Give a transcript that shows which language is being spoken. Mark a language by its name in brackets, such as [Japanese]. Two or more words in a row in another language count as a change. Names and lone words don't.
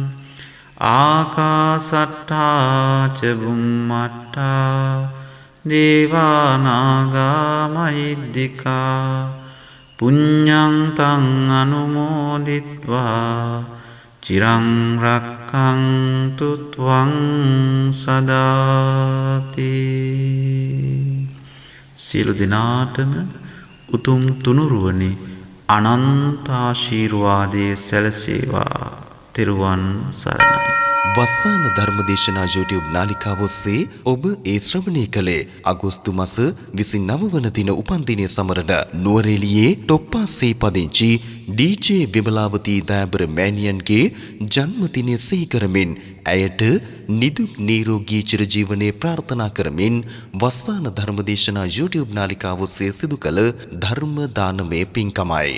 [Pali] ආකාසට්ඨා ච බුම්මට්ඨා දේවානාගා මහිද්దికා පුඤ්ඤං තං අනුමෝදිත්වා චිරං රක්ඛන්තු ත්වං සදාති. [Sinhala] සියලු දෙනාටම උතුම් තුනුරුවනේ අනන්ත ආශිර්වාදයේ සැලසේවා. තෙරුවන් සරණයි. වස්සාන ධර්මදේශනා YouTube නාලිකාව ඔස්සේ ඔබ ඒ ශ්‍රවණය කළේ අගෝස්තු මාස 29 වන දින උපන්දිනය සමරන නුවරඑළියේ ටොප්පාසේ පදිංචි DJ විමලාවතී දයාබර මෑණියන්ගේ ජන්මදිනය සිහි කරමින් ඇයට නිදුක් නිරෝගී චිරජීවනයේ ප්‍රාර්ථනා කරමින් වස්සාන ධර්මදේශනා YouTube නාලිකාව ඔස්සේ සිදු කළ ධර්ම දානමය පින්කමයි.